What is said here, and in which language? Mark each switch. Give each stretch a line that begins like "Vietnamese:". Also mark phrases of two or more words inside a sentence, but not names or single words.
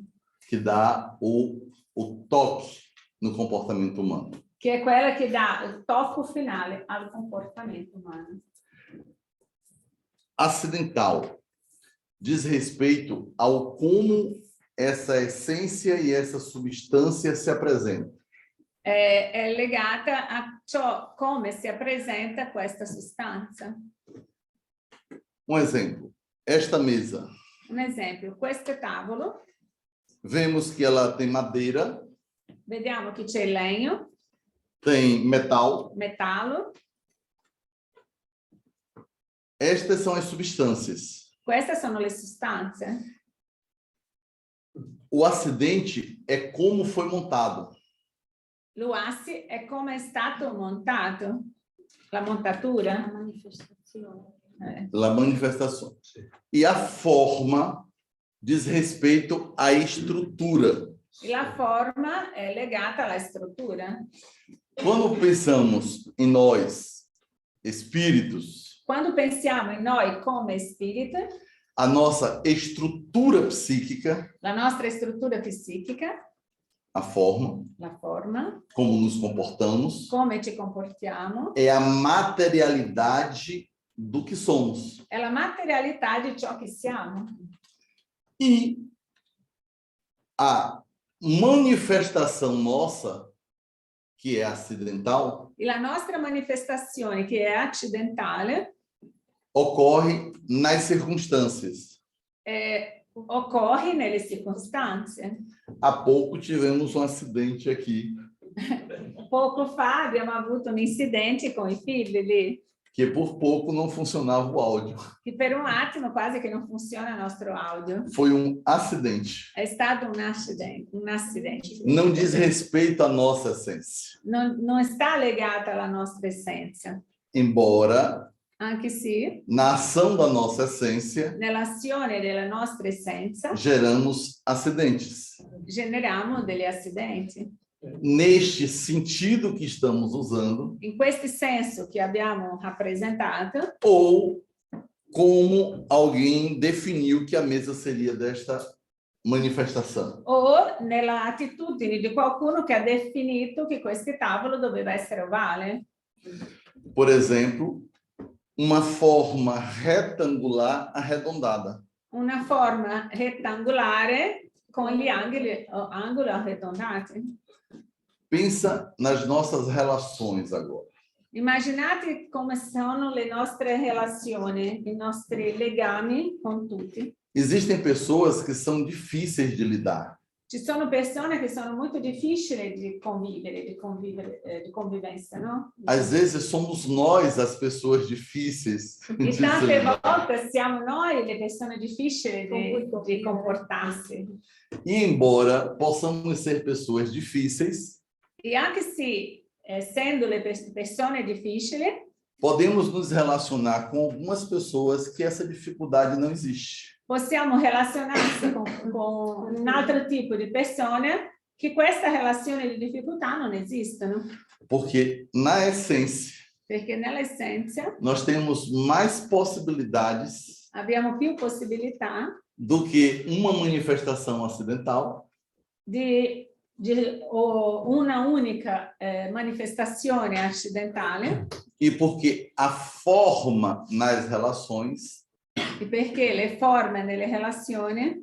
Portuguese: que dá o toque no comportamento humano.
Italian: che è quella che dà il tocco finale al comportamento umano.
Portuguese: Acidental diz respeito ao como essa essência e essa substância se apresentam.
Italian: È legata a ciò come si presenta questa sostanza.
Portuguese: Um exemplo, esta mesa.
Italian: Un esempio, questo tavolo,
Portuguese: Vemos que ela tem madeira,
Italian: vediamo che c'è legno,
Portuguese: tem metal.
Italian: metallo,
Portuguese: Estas são as substâncias.
Italian: queste sono le sostanze.
Portuguese: O acidente é como foi montado.
Italian: L'uassi è come è stato montato, la montatura. La manifestazione. La manifestação.
Portuguese: E a forma diz respeito à estrutura.
Italian: E la forma è legata alla struttura.
Portuguese: Quando pensamos em nós, espíritos,
Italian: Quando pensiamo in noi come spirito,
Portuguese: a nossa estrutura psíquica,
Italian: la nostra struttura psichica,
Portuguese: a forma,
Italian: la forma,
Portuguese: como nos comportamos,
Italian: come ci comportiamo,
Portuguese: é a materialidade do que somos.
Italian: è la materialità di ciò che siamo.
Portuguese: E a manifestação nossa, que é acidental,
Italian: E la nostra manifestazione, che è accidentale,
Portuguese: ocorre nas circunstâncias.
Italian: occorre nelle circostanze.
Portuguese: Há pouco tivemos um acidente aqui,
Italian: Poco fa abbiamo avuto un incidente con i figli lì,
Portuguese: que por pouco não funcionava o áudio.
Italian: che per un attimo quasi che non funziona il nostro audio.
Portuguese: Foi um acidente.
Italian: È stato un accidente.
Portuguese: Não diz respeito à nossa essência.
Italian: Non sta legata alla nostra essenza,
Portuguese: Embora,
Italian: anche se
Portuguese: na ação da nossa essência,
Italian: nell'azione della nostra essenza
Portuguese: geramos acidentes.
Italian: generiamo degli accidenti.
Portuguese: Neste sentido que estamos usando,
Italian: In questo senso che abbiamo rappresentato,
Portuguese: ou como alguém definiu que a mesa seria desta manifestação.
Italian: o nella attitudine di qualcuno che ha definito che questo tavolo doveva essere ovale.
Portuguese: Por exemplo, uma forma retangular arredondada.
Italian: Una forma rettangolare con gli angoli arredondati.
Portuguese: Pensa nas nossas relações agora.
Italian: Immaginate come sono le nostre relazioni, i nostri legami con tutti.
Portuguese: Existem pessoas que são difíceis de lidar.
Italian: Ci sono persone che sono molto difficili di convivenza, no?
Portuguese: Às vezes somos nós as pessoas difíceis
Italian: E
Portuguese: de se
Italian: tante
Portuguese: lidar.
Italian: volte siamo noi le persone difficili di comportarsi.
Portuguese: E embora possamos ser pessoas difíceis,
Italian: E anche se, essendo le persone difficili,
Portuguese: podemos nos relacionar com algumas pessoas que essa dificuldade não existe.
Italian: possiamo relazionarsi con un altro tipo di persone che questa relazione di difficoltà non esistono.
Portuguese: Porque na essência,
Italian: Perché nell'essenza
Portuguese: nós temos mais possibilidades
Italian: abbiamo più possibilità
Portuguese: do que uma manifestação acidental
Italian: o una unica manifestazione accidentale
Portuguese: e porque a forma nas relações,
Italian: e perché le forme nelle relazioni